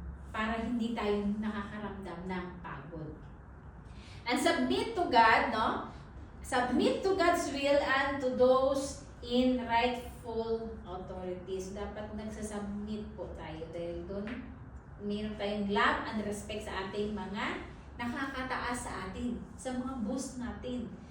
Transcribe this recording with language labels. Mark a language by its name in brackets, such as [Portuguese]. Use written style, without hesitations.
[Filipino] Para hindi tayo nakakaramdam ng pagod. [English] And submit to God, no? Submit to God's will and to those in rightful authorities. [Filipino] Dapat nagsasubmit po tayo dahil doon mayroon tayong love and respect sa ating mga nakakataas sa atin, sa mga boss natin.